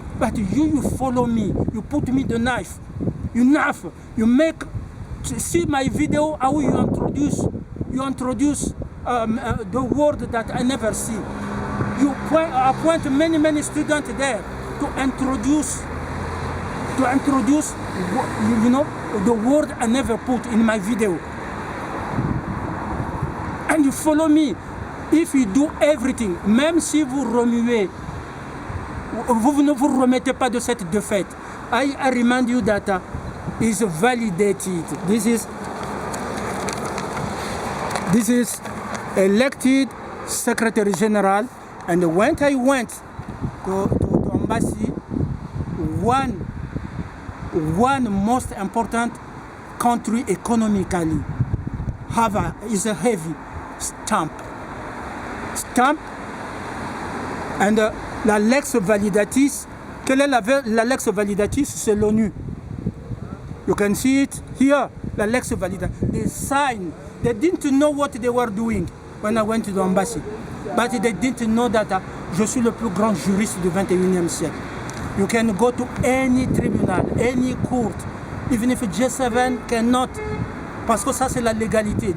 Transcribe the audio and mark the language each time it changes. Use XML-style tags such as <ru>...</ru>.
<en>But you follow me. You put me the knife. You make, see my video, how you introduce the word that I never see. You appoint many students there to introduce the word I never put in my video. And you follow me. If you do everything,</en> <fr>même si vous remuez, vous ne vous remettez pas de cette défaite.</fr> <en>I remind you that is validated. This is This is elected Secretary General, and when I went to embassy, one most important country economically is a heavy stamp.</en> <fr>And la lex validatis, quelle est la lex validatis? C'est l'ONU.</fr> <en>You can see it here, la lex validatis. They signed. They didn't know what they were doing when I went to the embassy. But they didn't know that</en> <fr>je suis le plus grand juriste du 21e siècle.</fr> <en>You can go to any tribunal, any court, even if G7 cannot,</en> <fr>parce que ça c'est la légalité.</fr>